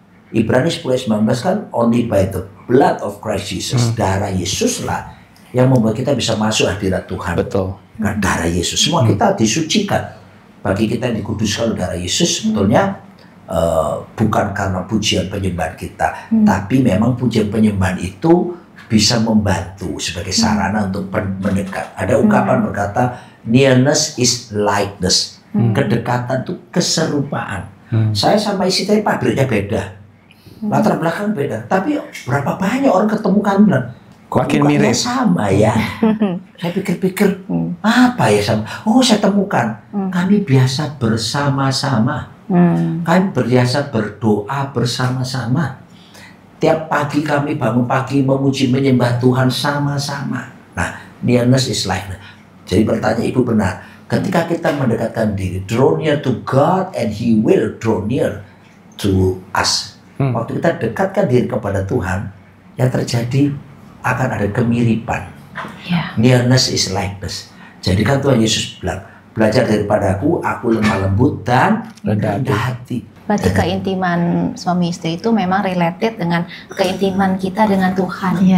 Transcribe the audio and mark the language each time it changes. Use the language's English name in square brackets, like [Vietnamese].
[Indonesian] Ibrani 10:19 kan, [English] only by the blood of Christ Jesus, [Indonesian] darah Yesus lah yang membuat kita bisa masuk hadirat Tuhan. Betul. Nah, darah Yesus, semua kita disucikan. Bagi kita yang dikuduskan oleh darah Yesus, sebetulnya bukan karena pujian penyembahan kita, tapi memang pujian penyembahan itu bisa membantu sebagai sarana untuk mendekat. Ada ungkapan berkata, [English] nearness is likeness. [Indonesian] Kedekatan itu keserupaan. Saya sama istri saya pabriknya beda, latar belakang beda, tapi berapa banyak orang ketemu kan bilang, kok makin mirip sama ya. Saya pikir-pikir apa ya sama. Oh saya temukan, kami biasa bersama-sama Kami biasa berdoa bersama-sama. Tiap pagi kami bangun pagi memuji menyembah Tuhan sama-sama. [English] Nah, nearness is like that. [Indonesian] Jadi bertanya Ibu benar. Ketika kita mendekatkan diri, [English] draw near to God and He will draw near to us. [Indonesian] Waktu kita dekatkan diri kepada Tuhan, yang terjadi akan ada kemiripan. [English] Nearness is like this. [Indonesian] Jadi kan Tuhan Yesus bilang, belajar daripadaku, aku lemah lembut dan rendah hati. Berarti keintiman suami istri itu memang related dengan keintiman kita dengan Tuhan.